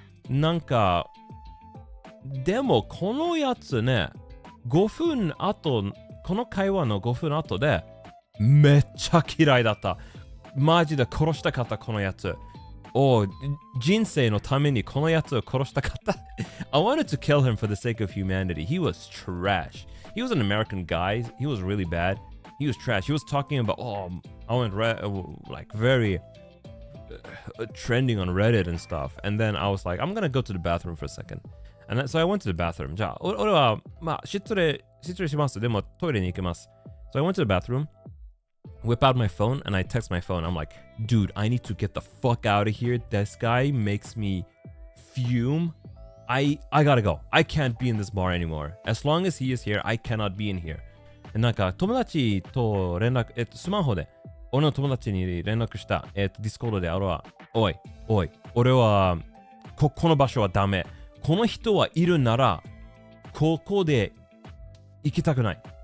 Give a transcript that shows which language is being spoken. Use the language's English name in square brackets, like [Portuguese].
[Japanese] なんか、でもこのやつね、5分後、この会話の5分後で、めっちゃ嫌いだった。マジで殺したかった、このやつ。人生のためにこのやつを殺したかった。 [English] I wanted to kill him for the sake of humanity. He was trash. He was an American guy. He was really bad. He was trash. He was talking about, I went like very trending on Reddit and stuff. And then I was like, I'm gonna go to the bathroom for a second. And so I went to the bathroom. [Japanese] じゃあ、俺は、まあ、失礼します。でも、トイレに行きます。 [English] So I went to the bathroom, whip out my phone, and I text my phone. I'm like, dude, I need to get the fuck out of here. This guy makes me fume. I gotta go. I can't be in this bar anymore. As long as he is here, I cannot be in here. [Japanese] なんか、友達と連絡、スマホで、俺の友達に連絡した。ディスコードで、俺は、おい、俺は、この場所はダメ。この人はいるなら、ここで行きたくない。